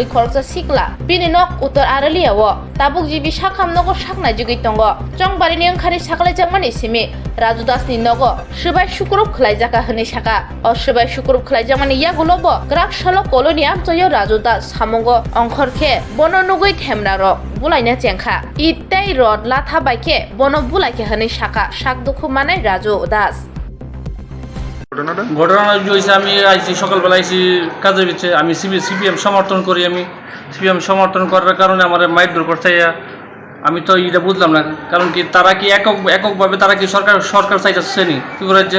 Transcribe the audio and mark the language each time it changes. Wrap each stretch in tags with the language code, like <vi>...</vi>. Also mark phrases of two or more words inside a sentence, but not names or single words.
<trp>खरचा सिकला बिनि नक उत्तर आरलियाव ताबुक जिबि साखामनगो साकनाय जुगै तंगो चंबारिनि ओंखारि साकलाइजाकमानि सिमि राजू दासनि नगो सुबाय शुक्रुब खलाइजाका हनै साका अ सुबाय शुक्रुब खलाइजाकमानि यागुलबो ग्राक सलो कॉलोनी आमतायो राजू दास सामंगो अंखरखे बनो नुगै थेमरारो बुलाइना चेंखा इतै रड लाथा बाइके बनो बुलाइके हनै साका शाक दुखुमानाय राजू दास</trp> <bn>ঘটনা হয়েছে আমি আইসি সকালবেলা আইসি কাজের ভিতরে আমি সিপিএম সমর্থন করি। আমি সিপিএম সমর্থন করার কারণে আমার মাইর করতে আমি তো এটা বুঝলাম না, কারণ কি তারা কি এককভাবে তারা কি সরকার চাইতেছে নি ত্রিপুরা রাজ্যে?</bn>